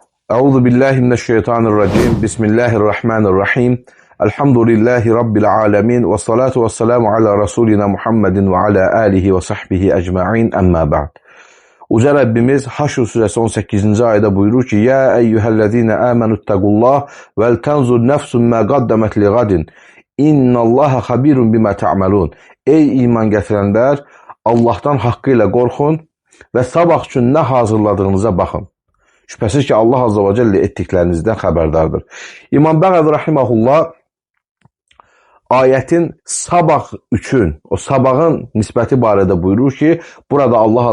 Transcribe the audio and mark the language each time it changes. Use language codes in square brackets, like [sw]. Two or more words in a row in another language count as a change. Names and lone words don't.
[ar] أعوذ بالله من الشيطان الرجيم. بسم الله الرحمن الرحيم. الحمد لله رب العالمين والصلاة والسلام على رسولنا محمد وعلى آله وصحبه أجمعين. أما بعد. [az] Uca Rabbimiz Haşr suresi 18. ayda buyurur ki: [ar] "يا أيها الذين آمنوا اتقوا الله ولتنظر نفس ما قدمت لغد. إن الله خبير بما تعملون." [az] Ey iman gətirənlər, Allahdan haqqı ilə qorxun və sabah üçün nə hazırladığınıza baxın. Şübhəsiz ki, Allah [ar] عز وجل [az] etdiklərinizdən xəbərdardır. İmam Bəğəvi Rahiməhullah ayətin sabah üçün, o sabahın nisbəti barədə buyurur ki, burada Allah